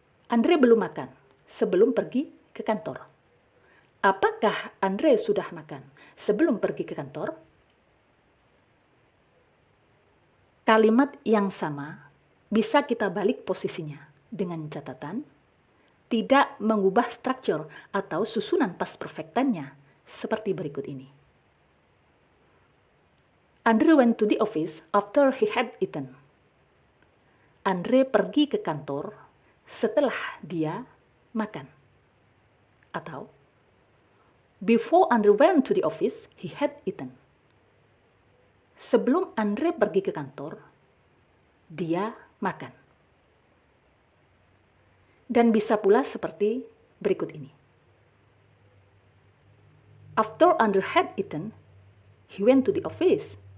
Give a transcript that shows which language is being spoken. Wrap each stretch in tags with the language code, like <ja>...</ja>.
<id>Andre belum makan sebelum pergi ke kantor. Apakah Andre sudah makan sebelum pergi ke kantor? Kalimat yang sama bisa kita balik posisinya dengan catatan tidak mengubah struktur atau susunan past perfectannya seperti berikut ini.</id> <en>Andre went to the office after he had eaten.</en> <id>Andre pergi ke kantor setelah dia makan. Atau,</id> <en>before Andre went to the office, he had eaten.</en> <id>Sebelum Andre pergi ke kantor, dia makan. Dan bisa pula seperti berikut ini.</id> <en>After Andre had eaten, he went to the office.</en>